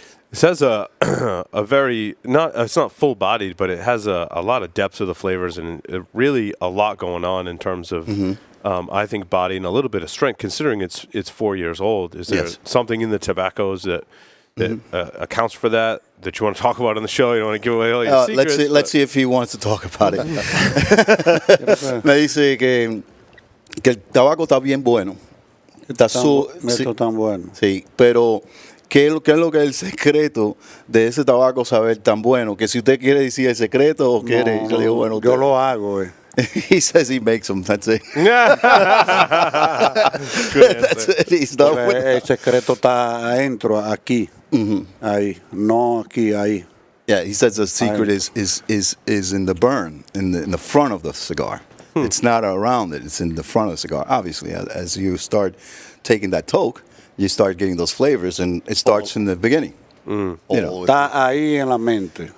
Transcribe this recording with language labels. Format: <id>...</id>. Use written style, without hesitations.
<en>This has a very, it's not full bodied, but it has a lot of depth to the flavors and really a lot going on in terms of, I think, body and a little bit of strength, considering it's 4 years old. Is there something in the tobaccos that accounts for that you want to talk about on the show? You don't want to give away all your secrets? Let's see if he wants to talk about it.</en> <es>Me dice que el tabaco está bien bueno. Esto tan bueno. Sí, pero ¿qué es lo que es el secreto de ese tabaco saber tan bueno? Que si usted quiere decir el secreto o quiere, yo le digo, bueno, yo lo hago.</es> <en>He says he makes them. That's it. That's it. He's done with</en> <es>el secreto está adentro, aquí, ahí, no aquí, ahí.</es> <en>Yeah, he says the secret is in the burn, in the front of the cigar. It's not around it. It's in the front of the cigar. Obviously, as you start taking that toke, you start getting those flavors, and it starts in the beginning.</en> <es>Está ahí en la mente.</es>